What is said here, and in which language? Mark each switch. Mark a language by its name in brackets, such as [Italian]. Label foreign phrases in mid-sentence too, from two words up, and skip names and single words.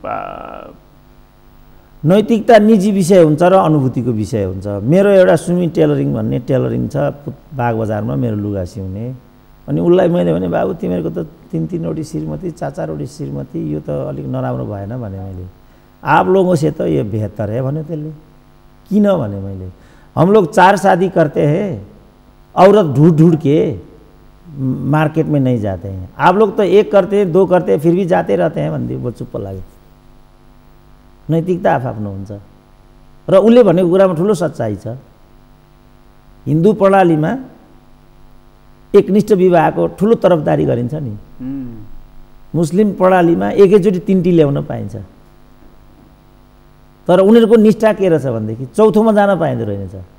[Nepali] नैतिकता निजी विषय हुन्छ र अनुभूतिको विषय हुन्छ। मेरो एउटा सुमी टेलरिङ भन्ने टेलरिङ छ बागबजारमा, मेरो लुगा सिउने। अनि उसलाई मैले भने बाबु तिमीहरूको त 3-3वटी श्रीमती 4-4वटी श्रीमती, यो त अलिक नराम्रो भएन भने मैले। [Hindi] आप लोगों से तो ये बेहतर है [Nepali] भन्यो त्यसले। किन भने मैले, [Hindi] हम लोग 4 शादी करते हैं, औरत ढूंढ ढूंढ के मार्केट में नहीं जाते हैं, आप लोग तो 1 करते हैं 2 करते हैं फिर भी जाते रहते हैं [Nepali] भन्दै वो चुप्प लाग्यो। नैतिकता आफ्नो हुन्छ र उसले भनेको कुरामा ठुलो सच्चाइ छ। हिन्दू प्रणालीमा एकनिष्ठ विवाहको ठुलो तरफदारी गरिन्छ नि। मुस्लिम प्रणालीमा एकैचोटि 3टी ल्याउन पाइन्छ, तर उनीहरूको निष्ठा के रहेछ भनेदेखि चौथोमा जान पाइँदो रहेछ।